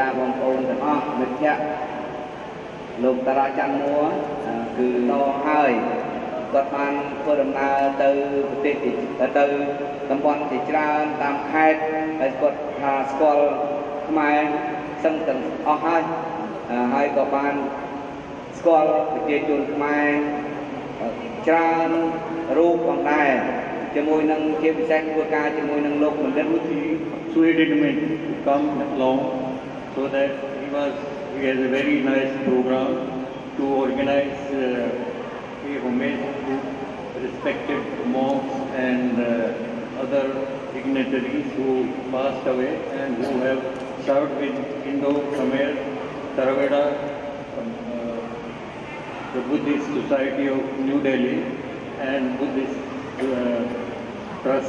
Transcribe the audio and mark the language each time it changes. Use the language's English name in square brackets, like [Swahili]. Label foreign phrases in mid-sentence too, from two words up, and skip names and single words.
[Khmer] តាមបងប្អូនទាំងអស់មិត្តភក្តិលោកតារាច័ន្ទមួគឺតហើយគាត់បានធ្វើដំណើរទៅប្រទេសទៅតំបន់ជាច្រើនតាមខេត្តហើយគាត់ថាស្គាល់ខ្មែរសឹងទាំងអស់ហើយក៏បានស្គាល់ប្រជាជនខ្មែរច្រើនរូបផងដែរជាមួយនឹងជាពិសេសធ្វើការជាមួយនឹងលោកបណ្ឌិត [English] persuaded me to come along so that he has a very nice program to organize a homage to respected monks and other dignitaries who passed away and who have served with Indo-Khmer Theravada, the Buddhist Society of New Delhi and Buddhist Trust.